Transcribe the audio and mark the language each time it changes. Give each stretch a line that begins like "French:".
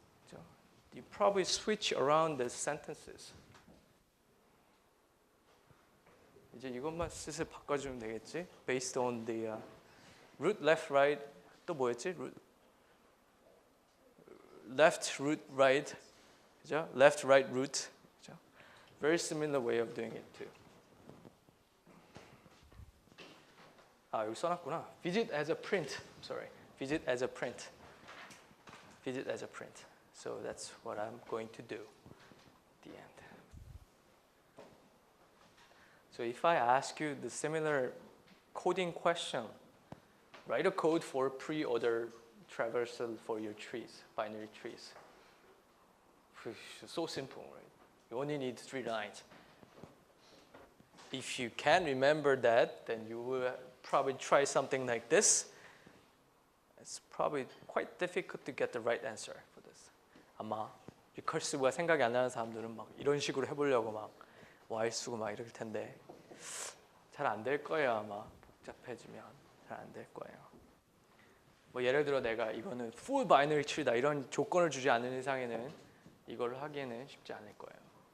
English: So you probably switch around the sentences.
Korean: 이제 이것만 슬슬 바꿔주면 되겠지?
English: Based on the root, left, right.
Korean: 또 뭐였지?
English: Left, root, right.
Korean: 그죠?
English: Left, right, root. 그죠? Very similar way of doing it too.
Korean: 아, 여기 써놨구나.
English: Visit as a print. Sorry. Visit as a print. Visit as a print. So that's what I'm going to do at the end. So if I ask you the similar coding question, write a code for pre-order traversal for your trees, binary trees. So simple, right? You only need 3 lines. If you can remember that, then you will probably try something like this. It's probably quite difficult to get the right answer for this.
Korean: 아마 리커시브가 생각이 안 나는 사람들은 막 이런 식으로 해보려고 막 while 쓰고 막 이럴 텐데 잘 안 될 거예요 아마. 복잡해지면 잘 안 될 거예요. 뭐 예를 들어 내가 이거는 full binary tree다 이런 조건을 주지 않는 이상에는 이걸 하기에는 쉽지 않을 거예요.